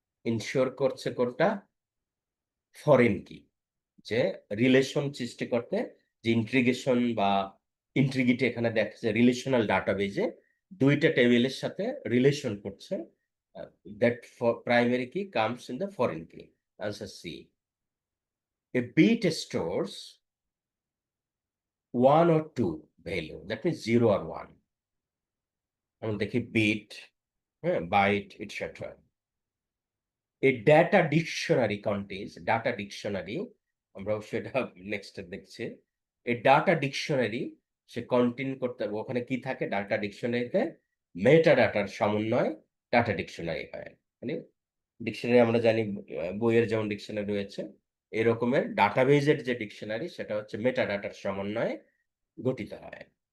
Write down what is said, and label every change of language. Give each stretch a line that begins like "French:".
Bangla: Ensure করছে কোনটা? Foreign কি, যে রিলেশন সৃষ্টি করতে, যে ইন্টিগ্রেশন বা ইন্টিগ্রিটি এখানে দেখছে রিলেশনাল ডাটাবেজে দুইটা টেবিলের সাথে রিলেশন করছে,
English: That primary key comes in the foreign key.
Bangla: Answer C.
English: A bit stores one or two value, that means zero আর one.
Bangla: আমরা দেখি বিট, হ্যাঁ, byte, et cetera.
English: A data dictionary contains, data dictionary
Bangla: আমরাও সেটা নেক্সট দেখছি। এই ডাটা ডিকশনারি সে contain করতে হবে, ওখানে কি থাকে ডাটা ডিকশনারিতে, মেটা ডাটার সমন্বয় ডাটা ডিকশনারি হয়। মানে ডিকশনারি আমরা জানি বইয়ের যেমন ডিকশনারি রয়েছে, এরকমের ডাটাবেজের যে ডিকশনারি সেটা হচ্ছে মেটা ডাটার সমন্বয়ে গঠিত হয়।